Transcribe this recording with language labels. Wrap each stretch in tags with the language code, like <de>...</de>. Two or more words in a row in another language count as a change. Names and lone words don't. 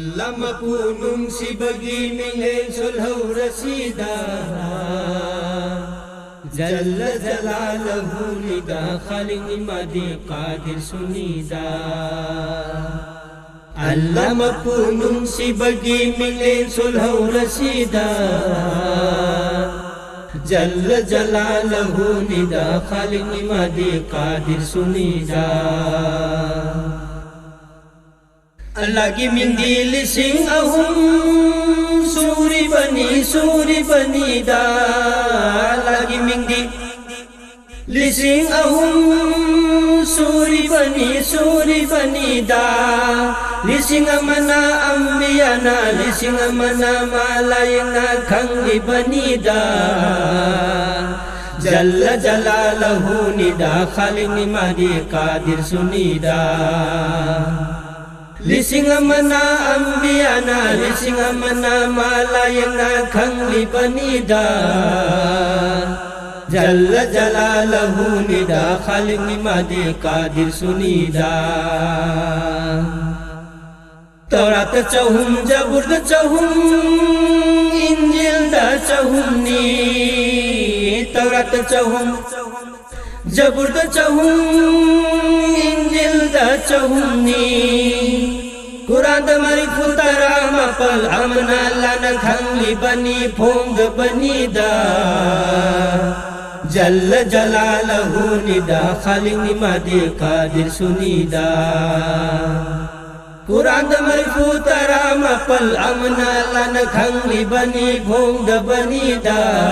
<mni>mapu nungsibagi minglen sulhaurasida</mni> <ar>جل جلاله</ar> <mni>nida khaliq imadi qadir sunida Allah mapu nungsibagi minglen sulhaurasida</mni> <ar>جل جلاله</ar> <mni>nida khaliq imadi qadir sunida Allah ki mindi lising ahum suri bani da Allah ki mindi lising ahum suri bani da lising amana ambiyana lising amana malayna khangi bani da</mni> <ar>جل جلاله</ar> <mni>nida khaliq imadi qadir sunida Lising amana ambiyana lising amana malayana khangli banida</mni> <ar>جل جلاله</ar> <mni>nida khaliq imadi qadir sunida Taurat chahum Zabur chahum Injil da chahum ni Taurat chahum Zabur chahum Injil da chahum ni Quran da mari futara mapal amna lana khangli bani phong bani da</mni> <ar>جل جلاله</ar> <mni>nida khaliq imadi qadir sunida Quran da mari futara mapal amna lana khangli bani phong bani da</mni>